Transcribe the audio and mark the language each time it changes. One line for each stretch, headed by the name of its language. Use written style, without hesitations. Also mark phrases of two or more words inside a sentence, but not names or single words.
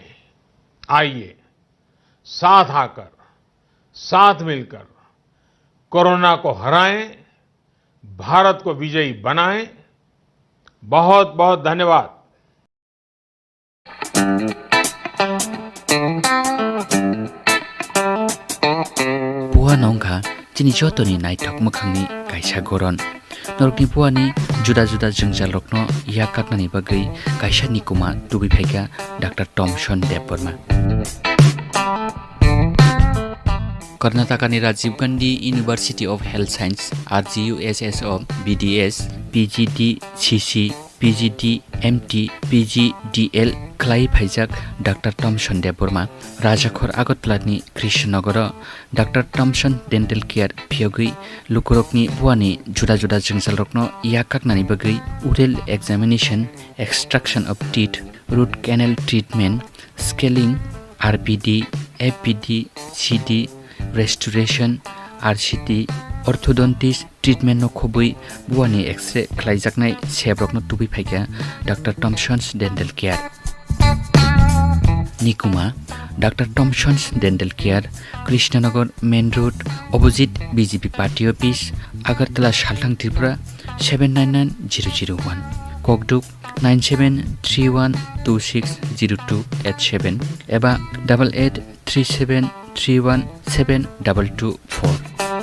Hindi: आइए साथ आकर, साथ मिलकर कोरोना को हराएं, भारत को विजयी बनाएं। बहुत बहुत धन्यवाद।
Kok Borok: पुआ नंखा चिनी जतनी नाइथक मोखांनि कायसा गरन नरकनि पुआनि जुदा जुदा जोंजाल रखनो या काटनानि बागै कायसा निकुमा दुबिफाइका डॉक्टर टमसन देबबर्मा। कर्नाटकानि राजीव गांधी यूनिवर्सिटी ऑफ हेल्थ साइंस RGUSS of BDS PGD CC PGD MT PGDL खलाई फाइजाक डॉक्टर टमसन देबबर्मा राजाखर आगरतलानि कृष्णनगर डॉक्टर टमसन
English: dental care
Kok Borok: फियोगै लुकुरकनि बुवानि जुदा जुदा जोंजाल रखनो या काकनानि बागै
English: oral examination, extraction of teeth, root canal treatment, scaling,
Kok Borok: RPD, FPD, CD, रेस्टोरेशन, RCT,
English: orthodontist treatment
Kok Borok: नो खोबै बुवानि एक्सरे खलाइजाकनाय सेब्रकनो तुबिफाइका डॉक्टर टमसन्स
English: dental care.
Kok Borok: निकुमा डॉक्टर टमसन्स
English: dental care
Kok Borok: कृष्णनगर
English: main road opposite BJP party office
Kok Borok: आगरतला साल्थां त्रिपुरा 799001 कोकदुक 9731260287 एबा 8837317224।